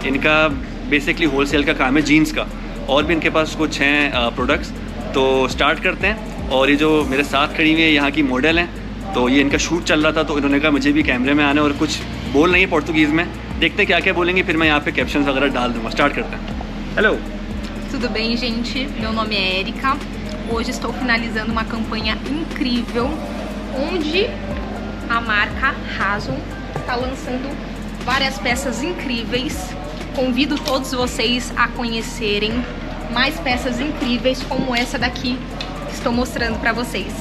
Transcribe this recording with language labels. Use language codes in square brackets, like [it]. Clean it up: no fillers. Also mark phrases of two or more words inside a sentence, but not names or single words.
[hi] इनका बेसिकली होलसेल का काम है जीन्स का, और भी इनके पास कुछ हैं प्रोडक्ट्स। तो स्टार्ट करते हैं। और ये जो मेरे साथ खड़ी हुई है यहाँ की मॉडल हैं, तो ये इनका शूट चल रहा था तो इन्होंने कहा मुझे भी कैमरे में आना और कुछ बोल रही है पोर्तुगीज़ में। देखते हैं क्या क्या बोलेंगे, फिर मैं यहाँ पे कैप्शंस वगैरह डाल दूँगा। स्टार्ट करते हैं। हेलो, [pt] Tudo bem, gente? Meu nome é Érica. Hoje estou finalizando uma campanha incrível onde a marca Rason está lançando várias peças incríveis. Convido todos vocês a conhecerem mais peças incríveis como essa daqui que estou mostrando para vocês.